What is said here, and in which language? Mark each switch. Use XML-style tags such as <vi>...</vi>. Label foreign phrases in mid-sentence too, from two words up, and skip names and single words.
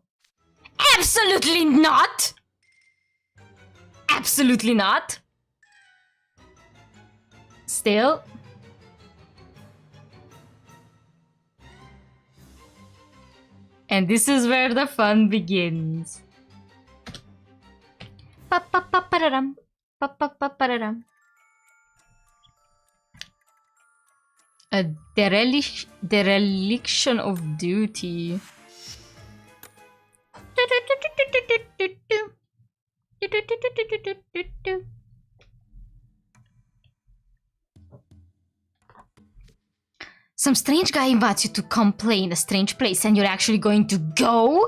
<en>Absolutely not! Absolutely not. Still. And this is where the fun begins. Pa-pa-pa-pa-da-dum. Pa-pa-pa-pa-da-dum. A dereliction of duty. Some strange guy invites you to come play in a strange place and you're actually going to go?</en>